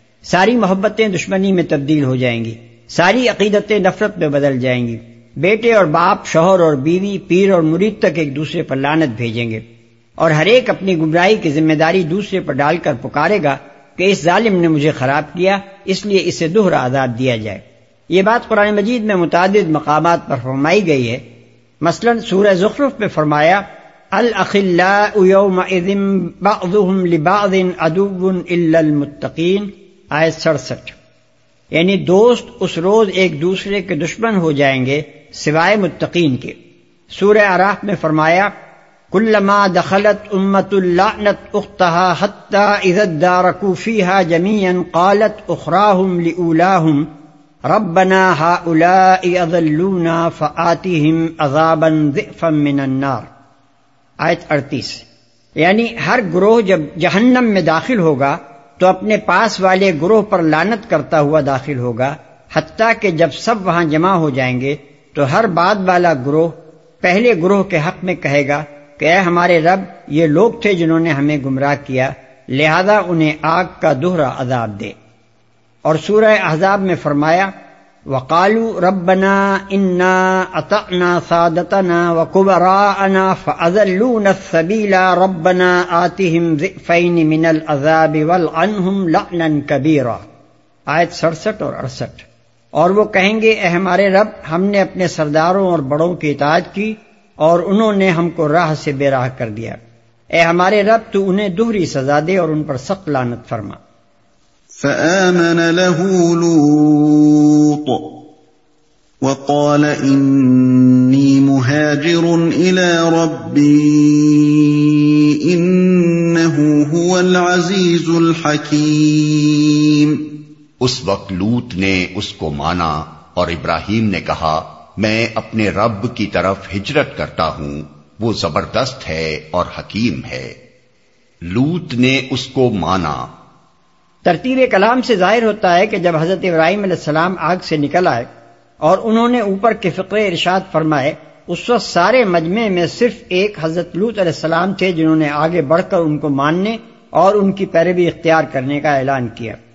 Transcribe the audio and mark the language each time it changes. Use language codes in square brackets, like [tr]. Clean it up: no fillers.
[ur] ساری محبتیں دشمنی میں تبدیل ہو جائیں گی، ساری عقیدتیں نفرت میں بدل جائیں گی، بیٹے اور باپ، شوہر اور بیوی، پیر اور مرید تک ایک دوسرے پر لعنت بھیجیں گے، اور ہر ایک اپنی گمراہی کی ذمہ داری دوسرے پر ڈال کر پکارے گا کہ اس ظالم نے مجھے خراب کیا، اس لیے اسے دوہرا عذاب دیا جائے۔ یہ بات قرآن مجید میں متعدد مقامات پر فرمائی گئی ہے، مثلاً سورہ زخرف میں فرمایا، [ar] الأخلاء يومئذ بعضهم لبعض عدو إلا المتقين، [ur] آیت 67. یعنی دوست اس روز ایک دوسرے کے دشمن ہو جائیں گے سوائے متقین کے. سورہ اعراف میں فرمایا [ar] كلما دخلت أمة لعنت أختها حتى إذا اداركوا فيها جميعا قالت أخراهم لأولاهم ربنا هؤلاء أضلونا فآتهم عذابا ضعفا من النار، [ur] آیت 38. یعنی ہر گروہ جب جہنم میں داخل ہوگا تو اپنے پاس والے گروہ پر لعنت کرتا ہوا داخل ہوگا، حتیٰ کہ جب سب وہاں جمع ہو جائیں گے تو ہر بعد والا گروہ پہلے گروہ کے حق میں کہے گا کہ اے ہمارے رب، یہ لوگ تھے جنہوں نے ہمیں گمراہ کیا، لہذا انہیں آگ کا دوہرا عذاب دے. اور سورہ احزاب میں فرمایا [ar] وقالوا ربنا انا اطعنا سادتنا وكبراءنا فاذلونا السبيلا ربنا آتهم ضعفين من العذاب والعنهم لعنا كبيرا، [ur] آیت 67 اور 68. اور وہ کہیں گے اے ہمارے رب، ہم نے اپنے سرداروں اور بڑوں کی اطاعت کی اور انہوں نے ہم کو راہ سے بے راہ کر دیا، اے ہمارے رب تو انہیں دوہری سزا دے اور ان پر سخت لعنت فرما. [ar] فآمن له لوط وقال انی مهاجر الى ربی انه هو العزیز الحکیم. [ur] اس وقت لوط نے اس کو مانا اور ابراہیم نے کہا میں اپنے رب کی طرف ہجرت کرتا ہوں، وہ زبردست ہے اور حکیم ہے. لوط نے اس کو مانا. ترتیب کلام سے ظاہر ہوتا ہے کہ جب حضرت ابراہیم علیہ السلام آگ سے نکل آئے اور انہوں نے اوپر کے فقرے ارشاد فرمائے، اس وقت سارے مجمع میں صرف ایک حضرت لوط علیہ السلام تھے جنہوں نے آگے بڑھ کر ان کو ماننے اور ان کی پیروی اختیار کرنے کا اعلان کیا.